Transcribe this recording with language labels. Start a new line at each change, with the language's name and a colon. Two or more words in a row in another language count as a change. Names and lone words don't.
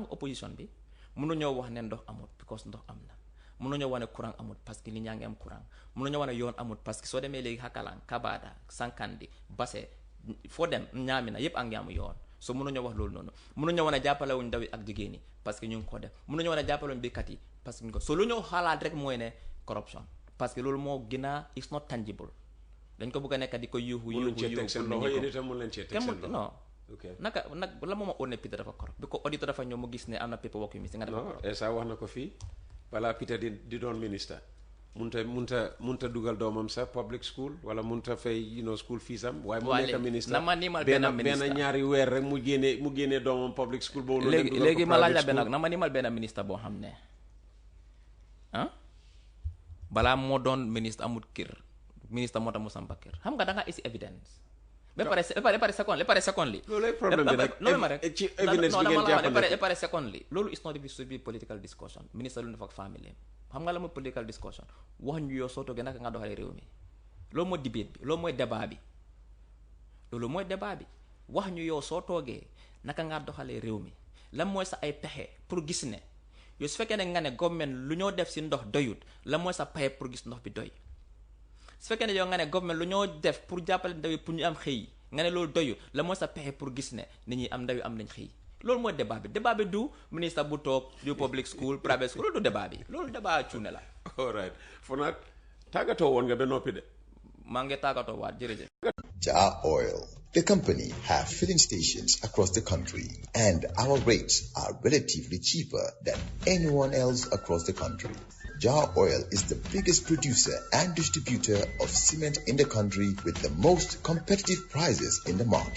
Wolof: nga opposition bi mënuñoo wax ne ndox amut because ndox am na mënuñoo wax ne courant amut
French: parce que
Wolof: li ñaa ngi am courant mënuñoo wax ne yoon amut
French: parce que
Wolof: soo demee léegi Hakalang Kabada Sankandi Basse foo dem Ñaamina yépp a ngi am yoon so mënuñoo wax loolu noonu mënuñoo wax ne jàppale wuñ ndaw yi ak jigéen ñi
French: parce que
Wolof: ñu ngi ko def mënuñoo wax ne jàppale wuñ béykat yi
French: parce que
Wolof: ñu ngi ko so lu ñoo xalaat rek mooy ne corruption
French: parce que
Wolof: loolu moo gën a
English: it's not tangible
Wolof: dañ ko bëgg a nekk di ko yuuxu non naka la mooma on ne Peter dafa corrupt bi ko auditeur dafa ñëw mu gis ne am na paperwork yu mi si nga dafa corrupt esa wax na ko fii balaa Peter di doon ministre munta dugal doomam sa
English: public school
Wolof: wala munta fay
English: school fees
Wolof: am waaye mu nekk ministre na ma nimal benn ñaari weer rek mu génnee doomam
English: public school
Wolof: boobu léegi ma laaj la benn na ma nimal benn ministre boo xam ne balaa moo doon ministre amul kër ministre moo tax mu sampa kër xam nga da nga isi evidence ba pare second li loolu problème bi nag loolu ma rek ci evidence bi ngeen jàppale ba pare second li loolu
English: is not be political discussion
Wolof: ministre lu def ak famille xam nga la mooy
English: political discussion
Wolof: wax ñu yow soo toogee naka nga doxalee réew mi loolu mooy debate bi loolu mooy débat bi loolu mooy débat bi wax ñu yow soo toogee naka ngaa doxalee réew mi lan mooy sa ay pexe pour gis ne yow su fekkee ne nga ne government lu ñoo def si ndox doyut lan mooy sa pexe pour gis ndox bi doy su fekkee ne yow nga ne government lu ñoo def pour jàppale ndaw yi pour ñu am xëy nga ne loolu doyut lan mooy sa pexe pour gis ne nit ñi am ndaw yi am nañ xëy loolu mooy débat bi du ministre bu toog du
English: public school private school
Wolof: loolu du débat bi loolu débat cuune la.
English: all right
Wolof: Fonaat tàggatoo woon nga ba noppi de. maa ngi tàggatoo waat jërëjëf. Jar Oil.
English: The company have filling stations across the country, and our rates are relatively cheaper than anyone else across the country. Jar Oil is the biggest producer and distributor of cement in the country with the most competitive prices in the market.